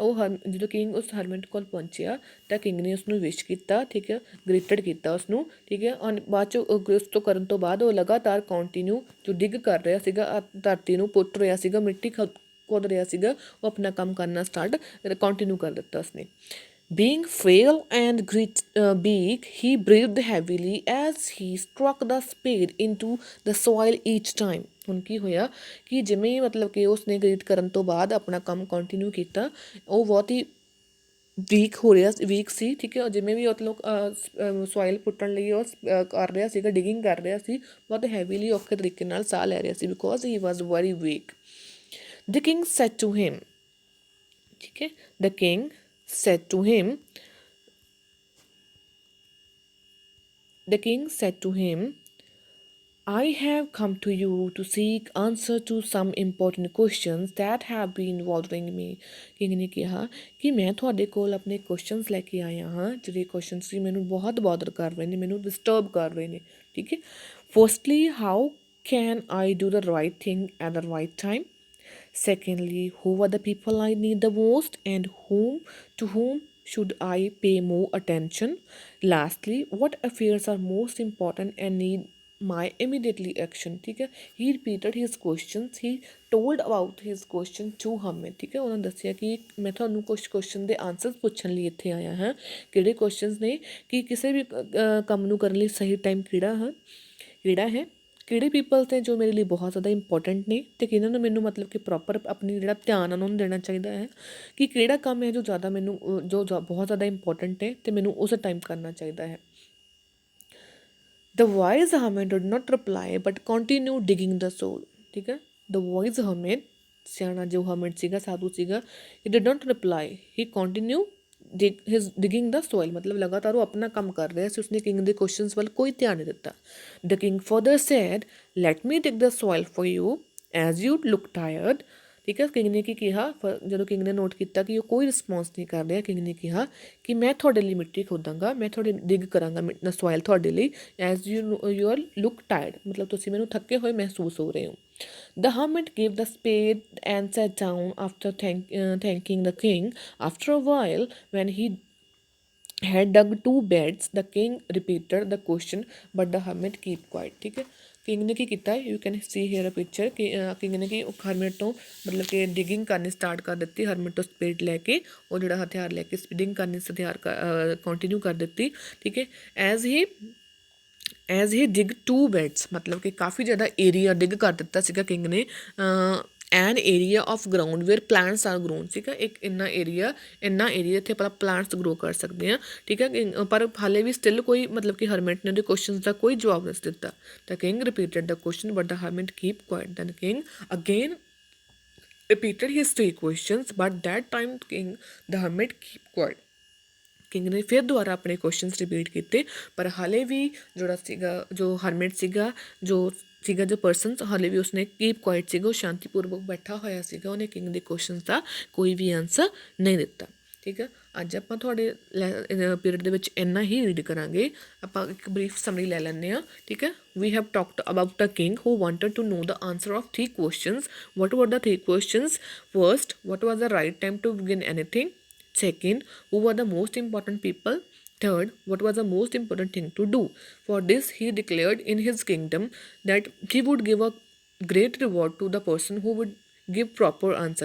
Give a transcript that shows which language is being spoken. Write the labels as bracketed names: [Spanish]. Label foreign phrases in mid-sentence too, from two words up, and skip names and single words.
[Punjabi] ਉਹ ਜਦੋਂ ਕਿੰਗ ਉਸ ਹਰਮਿਟ ਕੋਲ ਪਹੁੰਚਿਆ ਤਾਂ ਕਿੰਗ ਨੇ ਉਸਨੂੰ ਵਿਸ਼ ਕੀਤਾ, ਠੀਕ ਹੈ, ਗ੍ਰੀਟਡ ਕੀਤਾ ਉਸਨੂੰ, ਠੀਕ ਹੈ। ਬਾਅਦ 'ਚ ਉਸ ਤੋਂ ਕਰਨ ਤੋਂ ਬਾਅਦ ਉਹ ਲਗਾਤਾਰ ਕੰਟੀਨਿਊ ਜੋ ਡਿਗ ਕਰ ਰਿਹਾ ਸੀਗਾ, ਧਰਤੀ ਨੂੰ ਪੁੱਟ ਰਿਹਾ ਸੀਗਾ, ਮਿੱਟੀ ਖੁਦ ਰਿਹਾ ਸੀਗਾ, ਉਹ ਆਪਣਾ ਕੰਮ ਕਰਨਾ [English] start continue [Punjabi] ਕਰ ਦਿੱਤਾ ਉਸਨੇ। [English] being frail and big, he breathed heavily as he struck the spade into the soil each time। [Punjabi] ਹੁਣ ਕੀ ਹੋਇਆ ਕਿ ਜਿਵੇਂ ਹੀ ਮਤਲਬ ਕਿ ਉਸਨੇ ਗ੍ਰੀਟ ਕਰਨ ਤੋਂ ਬਾਅਦ ਆਪਣਾ ਕੰਮ ਕੰਟੀਨਿਊ ਕੀਤਾ, ਉਹ ਬਹੁਤ ਹੀ ਵੀਕ ਸੀ, ਠੀਕ ਹੈ। ਜਿਵੇਂ ਵੀ ਮਤਲਬ ਸੋਇਲ ਪੁੱਟਣ ਲਈ ਉਹ ਕਰ ਰਿਹਾ ਸੀਗਾ, ਡਿਗਿੰਗ ਕਰ ਰਿਹਾ ਸੀ, ਬਹੁਤ ਹੈਵੀਲੀ ਔਖੇ ਤਰੀਕੇ ਨਾਲ ਸਾਹ ਲੈ ਰਿਹਾ ਸੀ, [English] because he was very weak. The king said to him, [Punjabi] ਠੀਕ ਹੈ, [English] the king said to him, the king said to him, I have come to you to seek answer to some important questions that have been bothering me। [Punjabi] ਕਿੰਗ ਨੇ ਕਿਹਾ ਕਿ ਮੈਂ ਤੁਹਾਡੇ ਕੋਲ ਆਪਣੇ ਕੁਐਸਚਨਸ ਲੈ ਕੇ ਆਇਆ ਹਾਂ, ਜਿਹੜੇ ਕੁਐਸਚਨਸ ਸੀ ਮੈਨੂੰ ਬਹੁਤ ਬਾਦਰ ਕਰ ਰਹੇ ਨੇ, ਮੈਨੂੰ ਡਿਸਟਰਬ ਕਰ ਰਹੇ ਨੇ। ਠੀਕ ਹੈ। [English] Firstly, how can I do the right thing at the right time? Secondly, who are the people I need the most and whom should I pay more attention? Lastly, what affairs are most important and need my immediately action? [Hindi] ठीक है। [English] He repeated his questions, he told about his question to Hamid। [Hindi] ठीक है। उन्होंने दसिया कि मैं [Punjabi] ਤੁਹਾਨੂੰ ਕੁਝ ਕੁਐਸਚਨ ਦੇ ਆਨਸਰਸ ਪੁੱਛਣ ਲਈ ਇੱਥੇ ਆਇਆ ਹਾਂ। ਕਿਹੜੇ ਕੁਐਸਚਨਸ ਨੇ ਕਿ ਕਿਸੇ ਵੀ ਕੰਮ ਨੂੰ ਕਰਨ ਲਈ ਸਹੀ ਟਾਈਮ ਕਿਹੜਾ ਹੈ, ਕਿਹੜੇ ਪੀਪਲਸ ਨੇ ਜੋ ਮੇਰੇ ਲਈ ਬਹੁਤ ਜ਼ਿਆਦਾ ਇੰਪੋਰਟੈਂਟ ਨੇ, ਅਤੇ ਕਿਹਨਾਂ ਨੂੰ ਮੈਨੂੰ ਮਤਲਬ ਕਿ ਪ੍ਰੋਪਰ ਆਪਣੀ ਜਿਹੜਾ ਧਿਆਨ ਉਹਨਾਂ ਨੂੰ ਦੇਣਾ ਚਾਹੀਦਾ ਹੈ, ਕਿ ਕਿਹੜਾ ਕੰਮ ਹੈ ਜੋ ਜ਼ਿਆਦਾ ਮੈਨੂੰ ਬਹੁਤ ਜ਼ਿਆਦਾ ਇੰਪੋਰਟੈਂਟ ਹੈ ਅਤੇ ਮੈਨੂੰ ਉਸ ਟਾਈਮ ਕਰਨਾ ਚਾਹੀਦਾ ਹੈ। [English] The wise hermit did not reply but continued digging the soil। [Punjabi] ਠੀਕ ਹੈ। [English] The wise hermit, [Punjabi] ਸਿਆਣਾ ਜੋ hermit ਸੀਗਾ, ਸਾਧੂ ਸੀਗਾ, [English] he did not reply, he continued digging the soil। [Punjabi] ਮਤਲਬ ਲਗਾਤਾਰ ਉਹ ਆਪਣਾ ਕੰਮ ਕਰ ਰਿਹਾ ਸੀ, ਉਸਨੇ ਕਿੰਗ ਦੇ ਕੁਐਸਚਨਸ ਵੱਲ ਕੋਈ ਧਿਆਨ ਨਹੀਂ ਦਿੱਤਾ। [English] The king further said, let me dig the soil for you as you look tired। [Punjabi] ਠੀਕ ਹੈ। ਕਿੰਗ ਨੇ ਕੀ ਕਿਹਾ, ਜਦੋਂ ਕਿੰਗ ਨੇ ਨੋਟ ਕੀਤਾ ਕਿ ਉਹ ਕੋਈ ਰਿਸਪੌਂਸ ਨਹੀਂ ਕਰ ਰਿਹਾ, ਕਿੰਗ ਨੇ ਕਿਹਾ ਕਿ ਮੈਂ ਤੁਹਾਡੇ ਲਈ ਮਿੱਟੀ ਖੋਦਾਂਗਾ, ਮੈਂ ਤੁਹਾਡੇ ਡਿਗ ਕਰਾਂਗਾ ਸੋਇਲ ਤੁਹਾਡੇ ਲਈ, [English] as you are look tired, [Punjabi] ਮਤਲਬ ਤੁਸੀਂ ਮੈਨੂੰ ਥੱਕੇ ਹੋਏ ਮਹਿਸੂਸ ਹੋ ਰਹੇ ਹੋ। [English] The hermit gave the spade and sat down after thanking the king। After a while, when he had dug 2 beds, the king repeated the question but the hermit kept quiet। [Punjabi] ਠੀਕ ਹੈ। ਕਿੰਗ ਨੇ ਕੀ ਕੀਤਾ, [English] you can see here a picture, [Punjabi] ਕਿ ਕਿੰਗ ਨੇ ਕਿ ਹਰਮਿਟ ਤੋਂ ਮਤਲਬ ਕਿ ਡਿਗਿੰਗ ਕਰਨੀ ਸਟਾਰਟ ਕਰ ਦਿੱਤੀ। ਹਰਮਿਟ ਤੋਂ ਸਪੇਡ ਲੈ ਕੇ, ਉਹ ਜਿਹੜਾ ਹਥਿਆਰ ਲੈ ਕੇ ਡਿਗਿੰਗ ਕਰਨੀ ਕੰਟੀਨਿਊ ਕਰ ਦਿੱਤੀ। ਠੀਕ ਹੈ। [English] as he dig 2 beds, [Punjabi] ਮਤਲਬ ਕਿ ਕਾਫੀ ਜ਼ਿਆਦਾ [English] area dig [Punjabi] ਕਰ ਦਿੱਤਾ ਸੀਗਾ ਕਿੰਗ ਨੇ। [English] An area of ground where plants are grown. [Punjabi] ਠੀਕ ਹੈ। ਇੱਕ ਇੰਨਾ ਏਰੀਆ ਇੱਥੇ ਆਪਾਂ [English] plants grow [Punjabi] ਕਰ ਸਕਦੇ ਹਾਂ। ਠੀਕ ਹੈ। ਪਰ ਹਾਲੇ ਵੀ ਸਟਿਲ ਕੋਈ ਮਤਲਬ ਕਿ ਹਰਮਿਟ ਨੇ ਉਹਦੇ ਕੁਐਸਚਨਸ ਦਾ ਕੋਈ ਜਵਾਬ ਨਹੀਂ ਦਿੱਤਾ। [English] The king repeated the question but the hermit keep quiet. Then king again repeated his 3 questions but that time the hermit keep quiet। [Punjabi] ਕਿੰਗ ਨੇ ਫਿਰ ਦੁਬਾਰਾ ਆਪਣੇ [English] questions repeat [Punjabi] ਕੀਤੇ, ਪਰ ਹਾਲੇ ਵੀ ਜੋ ਹਰਮਿਟ ਸੀਗਾ ਜੋ ਪਰਸਨ, ਹਾਲੇ ਵੀ ਉਸਨੇ [English] keep quiet [Punjabi] ਸੀਗਾ, ਉਹ ਸ਼ਾਂਤੀਪੂਰਵਕ ਬੈਠਾ ਹੋਇਆ ਸੀਗਾ, ਉਹਨੇ ਕਿੰਗ ਦੇ ਕੁਐਸਚਨਸ ਦਾ ਕੋਈ ਵੀ ਆਨਸਰ ਨਹੀਂ ਦਿੱਤਾ। ਠੀਕ ਹੈ। ਅੱਜ ਆਪਾਂ ਤੁਹਾਡੇ ਪੀਰੀਅਡ ਦੇ ਵਿੱਚ ਇੰਨਾ ਹੀ ਰੀਡ ਕਰਾਂਗੇ। ਆਪਾਂ ਇੱਕ [English] brief summary [Punjabi] ਲੈ ਲੈਂਦੇ ਹਾਂ। ਠੀਕ ਹੈ। [English] We have talked about a king who wanted to know the answer of 3 questions। What were the 3 questions? First, what was the right time to begin anything? Second, who were the most important people? Third, what was the most important thing to do? For this, he declared in his kingdom that he would give a great reward to the person who would give proper answer.